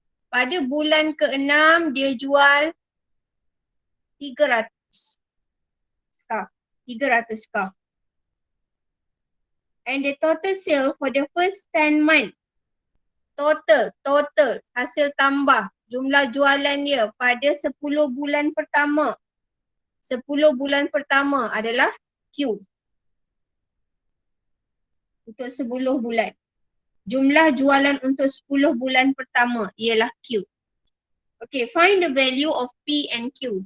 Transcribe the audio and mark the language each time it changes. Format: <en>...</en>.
<ms>Pada bulan ke-6 dia jual 300 scarf. 300 scarf.</ms> <en>And the total sale for the first 10 months.</en> <ms>Total hasil tambah jumlah jualan dia pada 10 bulan pertama. 10 bulan pertama adalah Q. Untuk 10 bulan. Jumlah jualan untuk 10 bulan pertama ialah Q.</ms> <en>Okay, find the value of P and Q.</en>